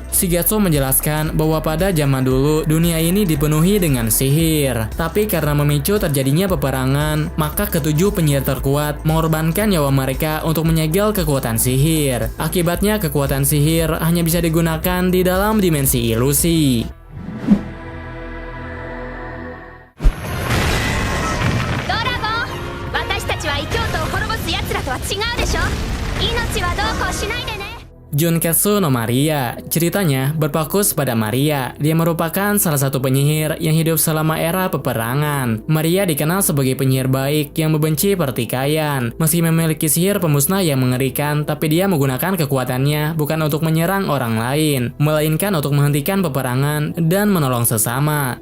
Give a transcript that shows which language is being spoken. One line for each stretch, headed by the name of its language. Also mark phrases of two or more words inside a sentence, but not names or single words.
Indonesian: Shigetsu menjelaskan bahwa pada zaman dulu dunia ini dipenuhi dengan sihir. Tapi karena memicu terjadinya peperangan, maka ketujuh penyihir terkuat mengorbankan nyawa mereka untuk menyegel kekuatan sihir. Akibatnya kekuatan sihir hanya bisa digunakan di dalam dimensi ilusi.
Japanese: ドラゴン、私たちは異教徒を滅ぼす奴らとは違うでしょ。命はどうこうしないでね。
Indonesian: Junketsu no Maria, ceritanya berfokus pada Maria. Dia merupakan salah satu penyihir yang hidup selama era peperangan. Maria dikenal sebagai penyihir baik yang membenci pertikaian. Meski memiliki sihir pemusnah yang mengerikan, tapi dia menggunakan kekuatannya bukan untuk menyerang orang lain, melainkan untuk menghentikan peperangan dan menolong sesama.